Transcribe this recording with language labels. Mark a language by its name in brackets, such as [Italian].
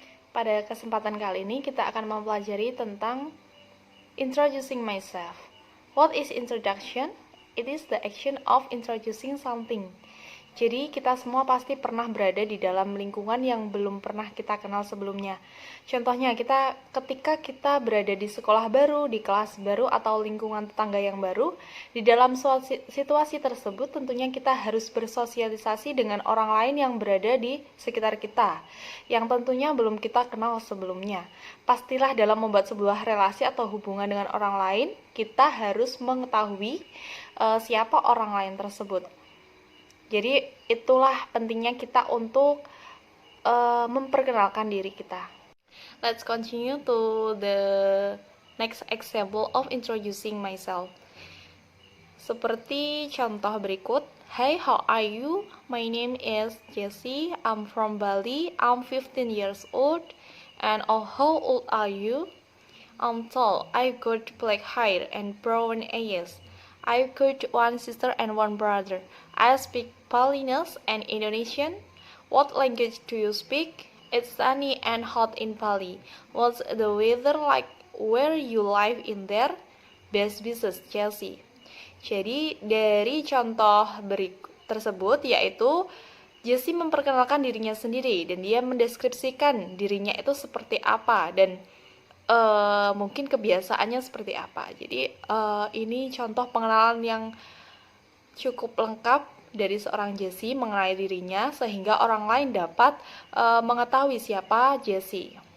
[Indonesian] Pada kesempatan kali ini kita akan mempelajari tentang [English] introducing myself. What is introduction? It is the action of introducing something. [Indonesian] Jadi kita semua pasti pernah berada di dalam lingkungan yang belum pernah kita kenal sebelumnya. Contohnya ketika kita berada di sekolah baru, di kelas baru atau lingkungan tetangga yang baru, di dalam situasi tersebut tentunya kita harus bersosialisasi dengan orang lain yang berada di sekitar kita, yang tentunya belum kita kenal sebelumnya. Pastilah dalam membuat sebuah relasi atau hubungan dengan orang lain, kita harus mengetahui siapa orang lain tersebut. Jadi itulah pentingnya kita untuk memperkenalkan diri kita. [English] Let's continue to the next example of introducing myself. [Indonesian] Seperti contoh berikut. [English] Hi, how are you? My name is Jessie. I'm from Bali. I'm 15 years old. And how old are you? I'm tall. I've got black hair and brown eyes. I've got one sister and one brother. I speak Balinese and Indonesian. What language do you speak? It's sunny and hot in Bali. What's the weather like where you live in there? Best business, Chelsea. [Indonesian] Jadi dari contoh tersebut yaitu Jessie memperkenalkan dirinya sendiri dan dia mendeskripsikan dirinya itu seperti apa dan mungkin kebiasaannya seperti apa. Jadi ini contoh pengenalan yang cukup lengkap dari seorang Jessie mengenai dirinya sehingga orang lain dapat mengetahui siapa Jessie.